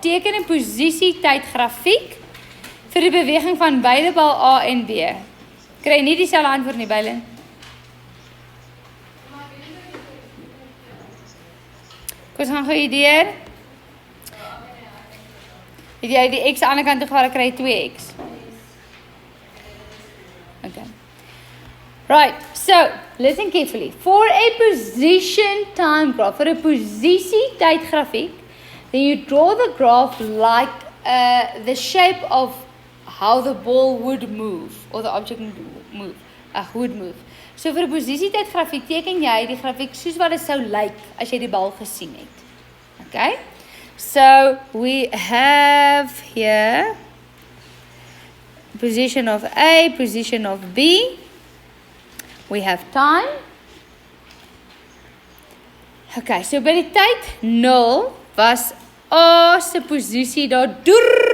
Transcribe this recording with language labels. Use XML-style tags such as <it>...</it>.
<af>Teken 'n posisie tyd grafiek vir die beweging van beide bal A en B. Kry nie dieselfde antwoord nie, Bylin. Kom ons gaan gou deur. Het jy die x aan die ander kant toe gehaal, kry jy 2x. Okay.</af> <en>Right, so listen carefully. For a position time graph, for a</en> <af>posisie tyd grafiek,</af> <en>then you draw the graph like the shape of how the ball would move, or the object would move.</en> <af>So vir 'n posisie tyd grafiek teken jy die grafiek soos wat dit sou lyk as jy die bal gesien het. Okay?</af> <en>So we have here position of A, position of B. We have time.</en> <af>Okay, so by die tyd 0 was A se posisie daar deur.</af>